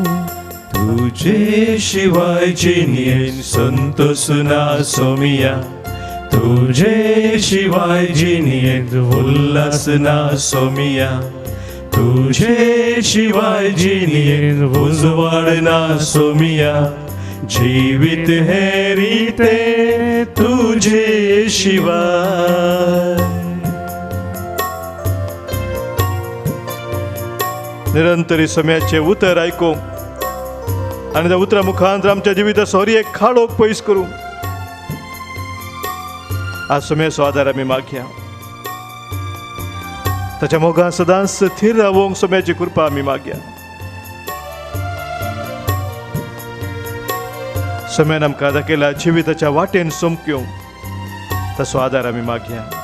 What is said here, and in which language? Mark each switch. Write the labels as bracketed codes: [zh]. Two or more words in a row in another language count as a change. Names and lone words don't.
[kok] तुझे शिवाय जिनिये संतोषना सोमिया तुझे शिवाय जिनिये उल्लासना सोमिया तुझे शिवाय जिनिये उजवाडना सोमिया जीवित है रीते तुझे शिवाय निरंतरी सोम्याचे उतर ऐकूं आणि त्या उतरा मुखांतर आमच्या जिविता सोरी एक खाडोक पयस करूं आज सोम्याचो आदार आमी मागया ताच्या मोगान सदांच स्थिर रावोंक सोम्याची कृपा आमी मागया सोम्यान आमकां दाखयला जिविताच्या वाटेन सोमक्यो तसो आदार आमी मागया